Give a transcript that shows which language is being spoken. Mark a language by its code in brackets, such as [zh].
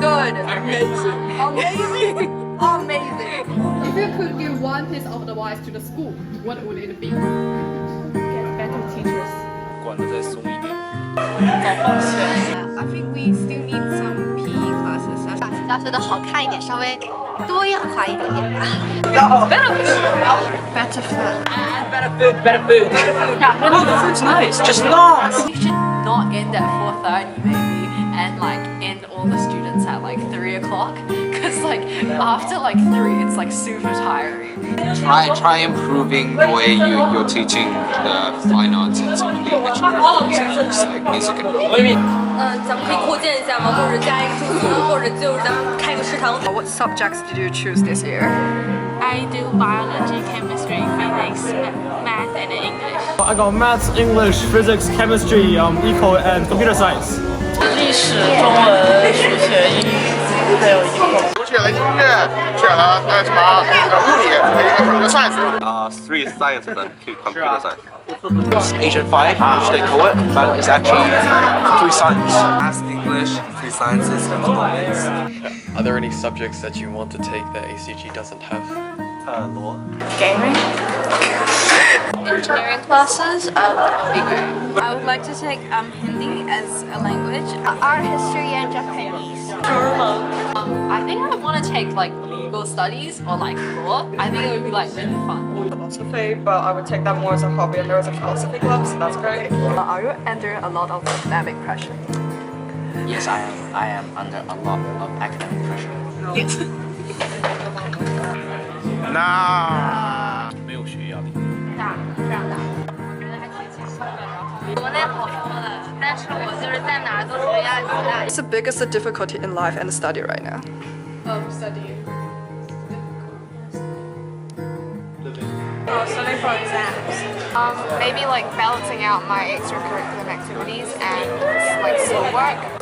[en] Good. Amazing. Amazing. If you could give one piece of advice to the school, what would it be? Get better teachers. [zh] 管得再松一点。 [en] I think we still need some PE classes. [zh] 把教学的好看一点，稍微多样化一点点吧。 [en] Better food. Better food. The food's nice, just long. We should not end at 4:30 maybe, and like end all the students at like 3 o'clock. Cause like after like 3, it's like super tiring. Try improving the way you're teaching the fine arts and some of the extracurriculars like music and drama. [zh] 咱们可以扩建一下吗？或者加一个住宿，或者就是咱们开个食堂。 [en] What subjects did you choose this year? I do biology, chemistry, physics, math, and English. I got maths, English, physics, chemistry, eco, and computer science. [zh] 历史、中文、数学、英语，还有eco。我选了音乐，选了什么物理和computer science。 [en] 3 science and 2 computer science. Asian 5, which they call it, but it's actually 3 science. Maths, English, 3 sciences, and economics. Are there any subjects that you want to take that ACG doesn't have? Law. Gaming. Engineering classes. I would like to take Hindi as a language. Art history and Japanese. I think I would want to take like legal studies or like law. I think it would be like really fun. Philosophy, but I would take that more as a hobby, and there is a philosophy club, so that's great. Are you under a lot of academic pressure? Yes, I am. I am under a lot of academic pressure. Yes. Nah. [zh] 没有学压力。大，非常大。我觉得还挺轻松的。然后国内好说的，但是我就是在哪儿都觉得压力挺大。 [en] What's the biggest difficulty in life and study right now? Studying. Studying for exams. Maybe like balancing out my extracurricular activities and like schoolwork.